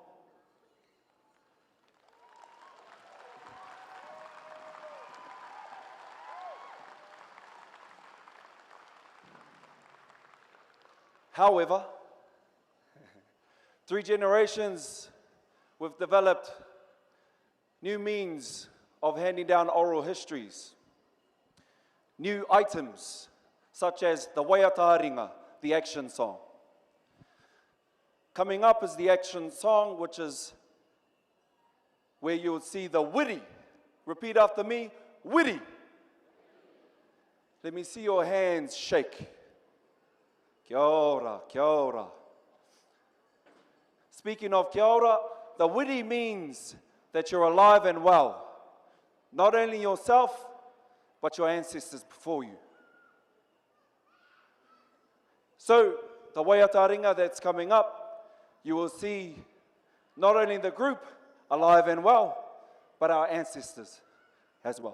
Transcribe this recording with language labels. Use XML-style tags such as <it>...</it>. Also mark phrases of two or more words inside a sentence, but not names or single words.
<en>However, 3 generations, we've developed new means of handing down oral histories, new items such as the waiataringa, the action song. Coming up is the action song, which is where you'll see the wiri. Repeat after me, wiri. Let me see your hands shake.</en> <mi>Kia ora, kia ora.</mi> <en>Speaking of</en> <mi>kia ora,</mi> <en>the wiri means that you're alive and well. Not only yourself, but your ancestors before you. So, the waiataringa that's coming up, you will see not only the group alive and well, but our ancestors as well.</en>